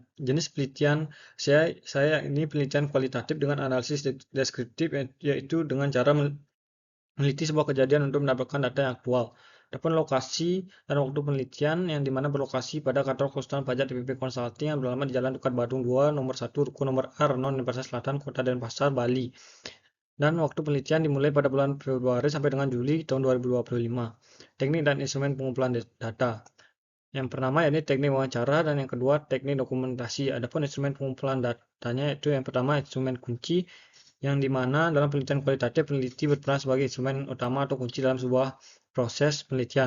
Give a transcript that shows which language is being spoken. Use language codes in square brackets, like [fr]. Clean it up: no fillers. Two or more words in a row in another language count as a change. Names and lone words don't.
[id] Jenis penelitian saya ini penelitian kualitatif dengan analisis deskriptif, yaitu dengan cara meneliti sebuah kejadian untuk mendapatkan data yang aktual. Adapun lokasi dan waktu penelitian yang dimana berlokasi pada kantor konsultan pajak DPP Consulting yang beralamat di Jalan Dukat Badung 2, nomor 1, Ruko nomor A, Renon, Denpasar Selatan, Kota Denpasar, Bali. Dan waktu penelitian dimulai pada bulan Februari sampai dengan Juli tahun 2025. Teknik dan instrumen pengumpulan data. Yang pertama yakni teknik wawancara, dan yang kedua teknik dokumentasi. Adapun instrumen pengumpulan datanya yaitu yang pertama instrumen kunci, yang dimana dalam penelitian kualitatif peneliti berperan sebagai instrumen utama atau kunci dalam sebuah proses penelitian.